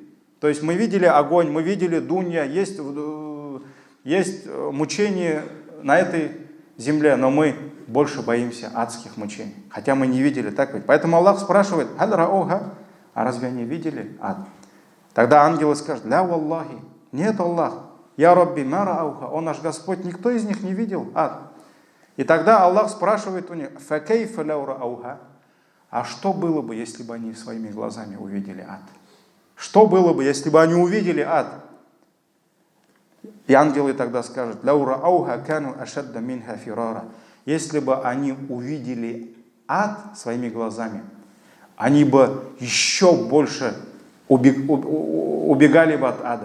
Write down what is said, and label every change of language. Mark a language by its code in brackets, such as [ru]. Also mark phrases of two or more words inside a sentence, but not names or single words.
[ru] То есть мы видели огонь, мы видели дунья, есть мучение на этой земле, но мы больше боимся адских мучений. Хотя мы не видели, так ведь? Поэтому Аллах спрашивает, а разве они видели ад? Тогда ангелы скажут, [ar] لا والله, [ru] нет Аллах, [ar] يا ربي ما رأوها, [ru] он наш Господь, никто из них не видел ад. И тогда Аллах спрашивает у них, [ar] فكيف لو رأوها, [ru] а что было бы, если бы они своими глазами увидели ад? Что было бы, если бы они увидели ад? И ангелы тогда скажут, если бы они увидели ад своими глазами, они бы еще больше убегали бы от ада.